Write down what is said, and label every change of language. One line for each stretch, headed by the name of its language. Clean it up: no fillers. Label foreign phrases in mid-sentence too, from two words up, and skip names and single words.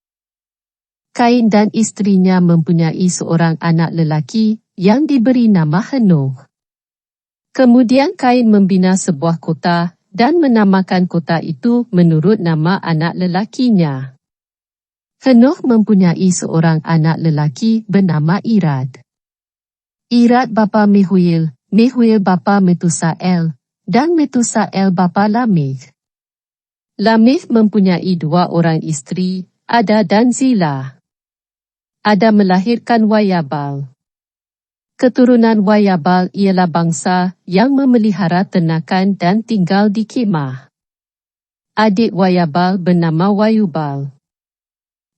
Malay: Kain dan istrinya mempunyai seorang anak lelaki yang diberi nama Henoch. Kemudian Kain membina sebuah kota dan menamakan kota itu menurut nama anak lelakinya. Henoch mempunyai seorang anak lelaki bernama Irad. Irad bapa Mehuil, Mehuil bapa Metusael, dan Metusael bapa Lamekh. Lamekh mempunyai 2 orang istri, Ada dan Zila. Ada melahirkan Wayabal. Keturunan Wayabal ialah bangsa yang memelihara ternakan dan tinggal di kemah. Adik Wayabal bernama Wayubal.